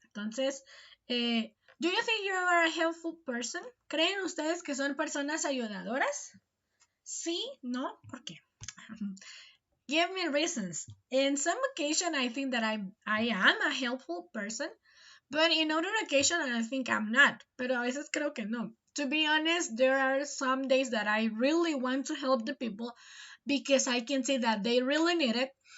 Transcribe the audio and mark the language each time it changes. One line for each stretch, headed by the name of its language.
English: Entonces, do you think you are a helpful person?
Spanish: ¿Creen ustedes que son personas ayudadoras? Sí, no, ¿por qué? Give me reasons.
English: In some occasion, I think that I am a helpful person, but in other occasion, I think I'm not. Pero a veces creo que no. To be honest, there are some days that I really want to help the people because I can see that they really need it.